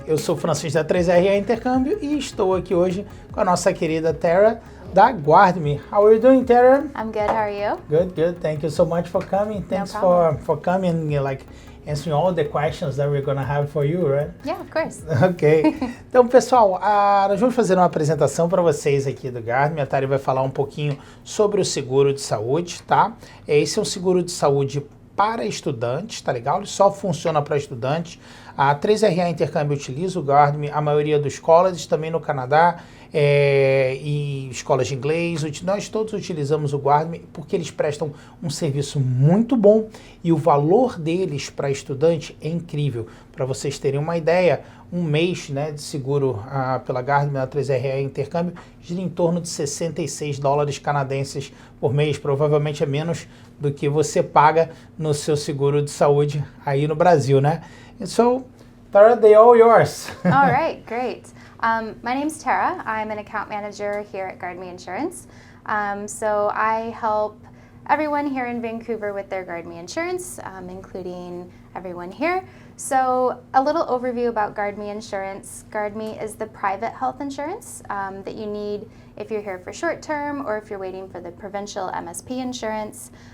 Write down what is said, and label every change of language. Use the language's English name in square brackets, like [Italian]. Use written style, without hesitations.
[Portuguese] Eu sou o Francisco da 3RA Intercâmbio e estou aqui hoje com a nossa querida Tara da Guard-me. [English] How are you doing, Tara? I'm good, how are you? Good, good. Thank you so much for coming. Thanks No problem. for coming, like answering all the questions that we're gonna have for you, right? Yeah, of course. Ok. [Portuguese] Então, pessoal, nós vamos fazer uma apresentação para vocês aqui do Guard-me. A Tara vai falar um pouquinho sobre o seguro de saúde, tá? Esse é um seguro de saúde para estudantes, tá legal? Ele só funciona para estudantes. A 3RA Intercâmbio utiliza o Guard-me, a maioria dos colleges, também no Canadá, e escolas de inglês. Nós todos utilizamos o Guard-me porque eles prestam um serviço muito bom e o valor deles para estudante é incrível. Para vocês terem uma ideia, um mês, né, de seguro pela Guard-me na 3RA Intercâmbio gira em torno de $66 canadenses por mês. Provavelmente é menos do que você paga no seu seguro de saúde aí no Brasil, né? [English] So, Tara, they all yours. All right, great. My name's Tara. I'm an account manager here at Guard-me Insurance. So I help everyone here in Vancouver with their Guard-me insurance, including everyone here. So a little overview about Guard-me Insurance. Guard-me is the private health insurance that you need if you're here for short term or if you're waiting for the provincial MSP insurance.